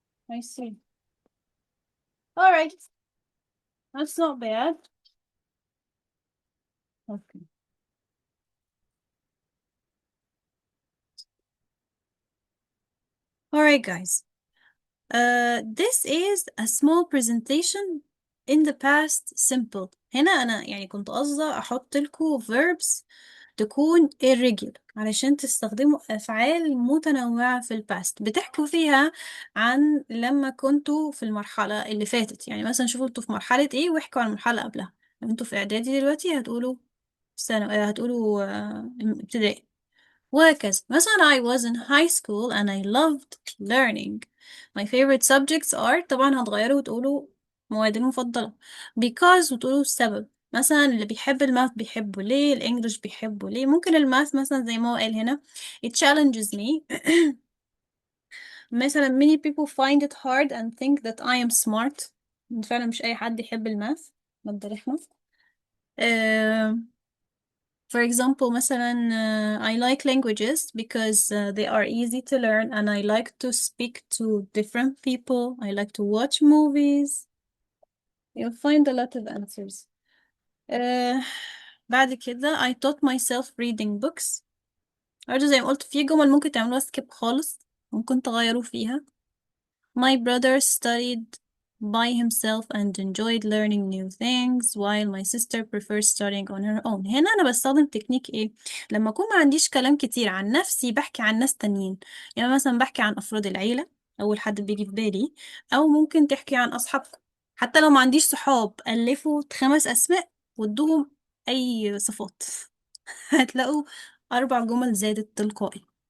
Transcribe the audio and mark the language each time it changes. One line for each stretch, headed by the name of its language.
English: I see. All right. That's not bad. Okay. All right, guys. This is a small presentation in the past simple.
Arabic: هنا أنا يعني كنت قصدي أحط لكم verbs تكون irregular علشان تستخدموا أفعال متنوعة في الباست بتحكوا فيها عن لما كنتوا في المرحلة اللي فاتت. يعني مثلا شوفوا انتوا في مرحلة ايه واحكوا عن المرحلة قبلها. لو انتوا في إعدادي دلوقتي هتقولوا هتقولوا ابتدائي. وهكذا.
English: مثلا I was in high school and I loved learning. My favorite subjects are
Arabic: طبعا هتغيروا وتقولوا موادي المفضلة because وتقولوا السبب. مثلا اللي بيحب الماث بيحبه ليه، الانجليش بيحبه ليه. ممكن الماث مثلا زي ما هو قال هنا
English: it challenges me. مثلا many people find it hard and think that I am smart.
Arabic: فعلا مش أي حد يحب الماث. مادة رخمة.
English: For example مثلا I like languages because they are easy to learn and I like to speak to different people. I like to watch movies. You'll find a lot of answers. uh,
Arabic: بعد كده
English: I taught myself reading books.
Arabic: برضه زي ما قلت في جمل ممكن تعملوها skip خالص، ممكن تغيروا فيها.
English: My brother studied by himself and enjoyed learning new things while my sister prefers studying on her own.
Arabic: هنا أنا بستخدم تكنيك إيه؟ لما أكون ما عنديش كلام كتير عن نفسي بحكي عن ناس تانيين. يعني مثلا بحكي عن أفراد العيلة، أول حد بيجي في بالي، أو ممكن تحكي عن أصحابكم. حتى لو ما عنديش صحاب ألفوا 5 أسماء وادوهم أي صفات هتلاقوا 4 جمل زادت تلقائي.